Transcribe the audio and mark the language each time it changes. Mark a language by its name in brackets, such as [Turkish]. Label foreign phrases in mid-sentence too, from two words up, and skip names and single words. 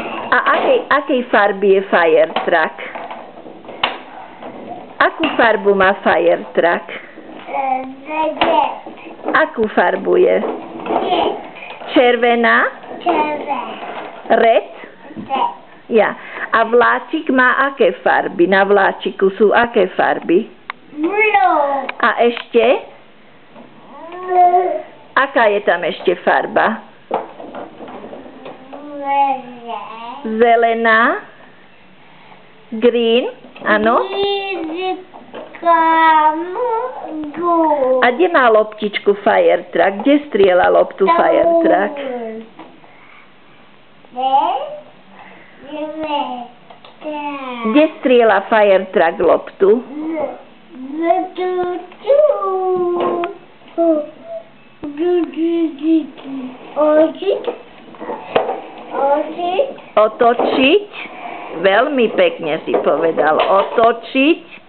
[Slovak] A akej farby je [English] fire truck? [Slovak] Akú farbu má [English] fire truck? [Slovak] Akú farbu je? Červená? [English] Red? Ja. [Slovak] A vláčik má aké farby? Na vláčiku sú aké farby? A ešte? Aká je tam ešte farba? Zelená? Green? Áno? A kde má loptičku [English] fire truck? [Slovak] Kde strieľa loptu [English] fire truck? [Slovak] Kde strieľa [English] fire truck [Slovak] loptu? Otočiť. Veľmi pekne si povedal. Otočiť.